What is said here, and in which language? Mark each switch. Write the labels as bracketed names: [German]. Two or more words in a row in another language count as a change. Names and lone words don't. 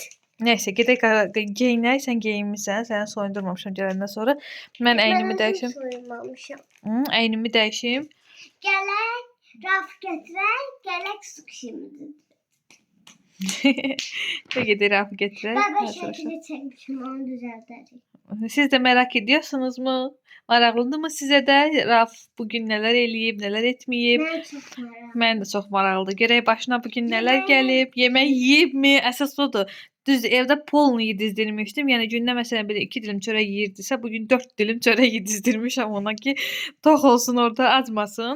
[Azerbaijani] Nəysə, gedək geyinək, sən geyinmisən, səni soyundurmamışam gələndən sonra. Mən əynimi dəyişim. Soyunmamışam. Əynimi dəyişim. Gələk, raf gətirək, gələk su kişimizi. Gedir Rafı götürək. Ben hazırlaşaq. [Turkish] şekilde çekmişim onu düzeltelim. Siz de merak ediyorsunuz mu? [Azerbaijani] Maraqlıdır mı sizə də? Raf bugün nələr eləyib, nələr etməyib? [Turkish] Ben çok merak. [Azerbaijani] Mən də çox maraqlıdır. Görək başına bugün nələr Yemək- gəlib, yemək yeyibmi? Əsas odur. Düz evdə polnu dizdirmişdim. Yəni gündə məsələn belə 2 dilim çörək yeyirdisə, bugün 4 dilim çörək dizdirmişəm ona ki, tox olsun orada, acmasın.